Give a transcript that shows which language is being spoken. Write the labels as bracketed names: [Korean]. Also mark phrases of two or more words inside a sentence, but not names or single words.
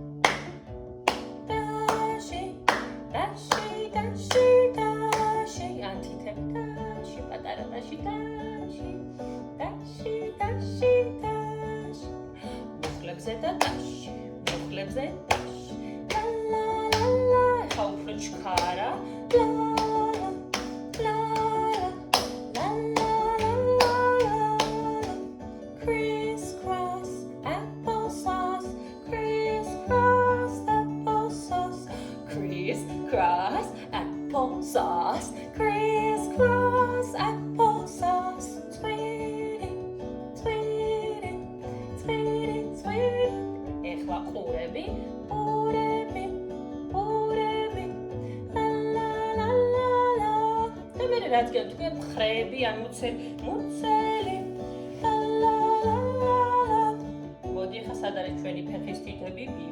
[Georgian] ტაში ტაში ტაში ტაში ან თითები ტაში პატარა ტაში ტაში ტაში ტაში ტაში მუხლებზე და ტაში მუხლებზე ტაში უფრო ჩქარა [English] crisscross applesauce crisscross applesauce crisscross applesauce crisscross applesauce sweetie sweetie sweetie sweetie [Georgian] ეხლა ყურები რაც გეთქვენ ხრები ან მუცელი მოდი ახლა სად არის ჩვენი ფეხის თითები